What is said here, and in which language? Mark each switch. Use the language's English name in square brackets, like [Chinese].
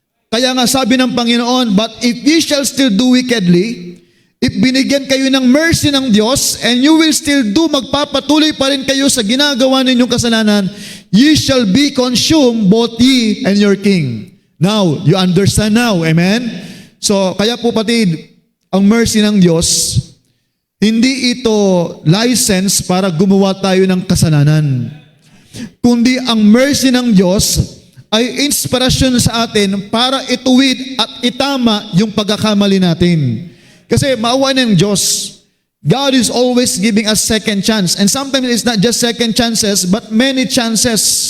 [Filipino] Kaya nga sabi ng Panginoon, [English] but if ye shall still do wickedly, if [Filipino] binigyan kayo ng mercy ng Diyos, [English] and you will still do, [Filipino] magpapatuloy pa rin kayo sa ginagawa ninyong kasalanan, [English] ye shall be consumed, both ye and your king. Now, you understand now, amen? [Filipino] So, kaya po patid, ang mercy ng Diyos, hindi ito license para gumawa tayo ng kasalanan. Kundi ang mercy ng Diyos ay inspirasyon sa atin para ituwid at itama yung pagkakamali natin. Kasi maawa ng Diyos. [English] God is always giving us second chance. And sometimes it's not just second chances, but many chances.